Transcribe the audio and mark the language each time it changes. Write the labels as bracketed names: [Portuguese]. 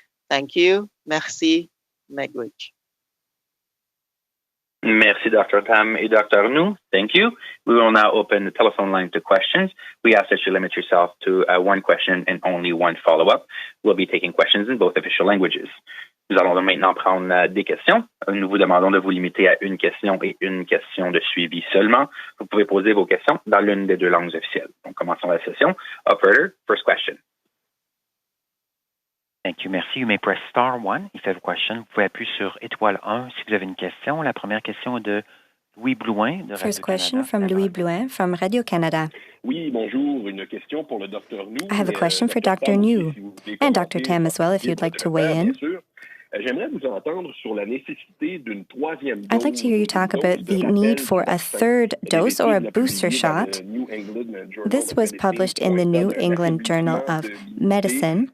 [English] Thank you. [French] Merci. [Ojibwa] Miigwech. [French] Merci, Dr. Tam et Dr. Nu. [English] Thank you. We will now open the telephone line to questions. We ask that you limit yourself to one question and only one follow-up. We'll be taking questions in both official languages. [French] Nous allons maintenant prendre des questions. Nous vous demandons de vous limiter à une question et une question de suivi seulement. Vous pouvez poser vos questions dans l'une des deux langues officielles. Donc, commençons la session. [English] Operator, first question. Thank you, [French] merci. [English] You may press star 1 if you have a question. [French] Vous pouvez appuyer sur étoile 1 si vous avez une question. La première question est de Louis Blouin de Radio-Canada. [English] First question from Louis Blouin from Radio-Canada. [French] Oui, bonjour. Une question pour le Dr. Nu. [English] I have a question for Dr. Nu and Dr. Tam as well, if you'd like to weigh in. [French] J'aimerais vous entendre sur la nécessité d'une troisième dose. [English] I'd like to hear you talk about the need for a third dose or a booster shot. This was published in the New England Journal of Medicine.